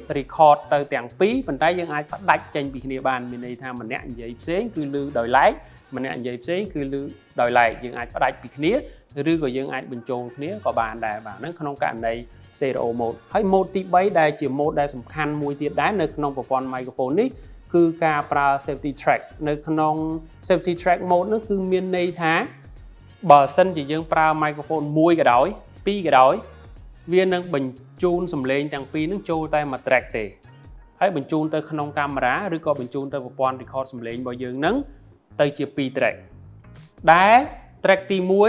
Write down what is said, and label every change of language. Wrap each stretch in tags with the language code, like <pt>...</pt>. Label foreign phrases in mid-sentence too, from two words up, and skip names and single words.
<km>record ទៅទាំងពីរប៉ុន្តែយើងអាចផ្ដាច់ចេញពីគ្នាបានមានន័យថាម្នាក់និយាយផ្សេងគឺឮដោយឡែកម្នាក់និយាយផ្សេងគឺឮដោយឡែកយើងអាចផ្ដាច់ ពីគ្នាឬក៏យើងអាចបញ្ចូលគ្នាក៏បានដែរបាទហ្នឹងក្នុងករណី</km> <en>stereo mode</en> <km>ហើយ mode ទី3ដែលជា mode ដែល សំខាន់មួយទៀតដែរនៅក្នុងប្រព័ន្ធ microphone នេះគឺការប្រើ</km> <en>safety track</en> <km>នៅក្នុង</km> <en>safety track mode</en> <km>នោះគឺមានន័យថាបើសិនជាយើងប្រើ microphone 1ក៏ដោយ2ក៏ដោយវានឹងបញ្ជូនសំឡេងទាំងពីរនឹងចូលតែមួយ track ទេហើយបញ្ជូនទៅក្នុងកាមេរ៉ាឬក៏បញ្ជូនទៅប្រព័ន្ធ record សំឡេងរបស់យើងនឹងទៅជា2 track ដែល track ទី</km>